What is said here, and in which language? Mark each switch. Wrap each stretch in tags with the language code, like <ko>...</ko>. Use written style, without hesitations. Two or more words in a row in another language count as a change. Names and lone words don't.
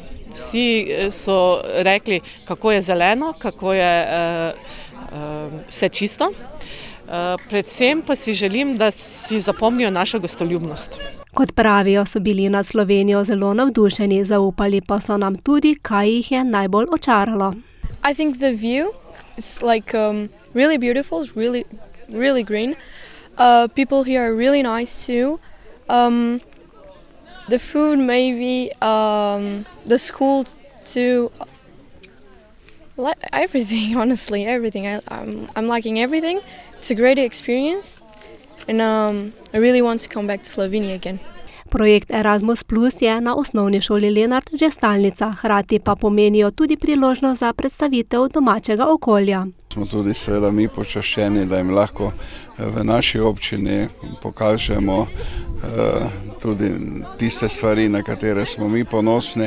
<sl>Vsi so rekli, kako je zeleno, kako je vse čisto. Predvsem pa si želim, da si zapomnijo našo gostoljubnost. Kot pravijo, so bili nad Slovenijo zelo navdušeni, zaupali pa so nam tudi, kaj jih je najbolj očaralo.</sl> <en>I think the view is like really beautiful, it's really green. People here are really nice too. The food maybe, the school too. Everything, honestly, everything. I'm liking everything. It's a great experience and I really want to come back to Slovenia again.</en> <sl>Projekt Erasmus Plus je na osnovni šoli Lenart že stalnica, hkrati pa pomenijo tudi priložnost za predstavitev domačega okolja. Smo tudi seveda mi počaščeni, da jim lahko v naši občini pokažemo tudi tiste stvari, na katere smo mi ponosni.</sl>